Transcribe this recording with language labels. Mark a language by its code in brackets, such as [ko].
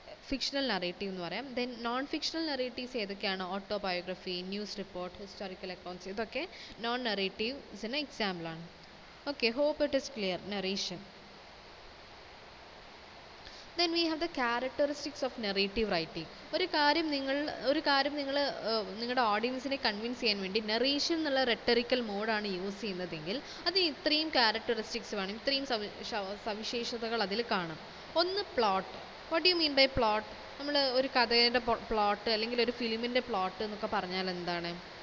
[ml] Fictional narrative എന്ന് പറയാം. Then non fictional narratives ഏതൊക്കെയാണ്? Autobiography, news report, historical accounts, ഇതൊക്കെ നോൺ നറേറ്റീവ്സിന് എക്സാമ്പിളാണ്. [en] Okay, hope it is clear. Narration. Then we have the characteristics of narrative writing. [ml] ഒരു കാര്യം നിങ്ങൾ നിങ്ങളുടെ ഓഡിയൻസിനെ കൺവിൻസ് ചെയ്യാൻ വേണ്ടി നറേഷൻ എന്നുള്ള റെട്ടറിക്കൽ മോഡാണ് യൂസ് ചെയ്യുന്നതെങ്കിൽ അതിന് ഇത്രയും ക്യാരക്ടറിസ്റ്റിക്സ് വേണം, ഇത്രയും സവിശേഷതകൾ അതിൽ കാണാം. ഒന്ന്, plot. [en] What you mean by plot? [ml] നമ്മൾ ഒരു കഥയുടെ പ്ലോട്ട് അല്ലെങ്കിൽ ഒരു ഫിലിമിൻ്റെ പ്ലോട്ട് എന്നൊക്കെ പറഞ്ഞാൽ എന്താണ്?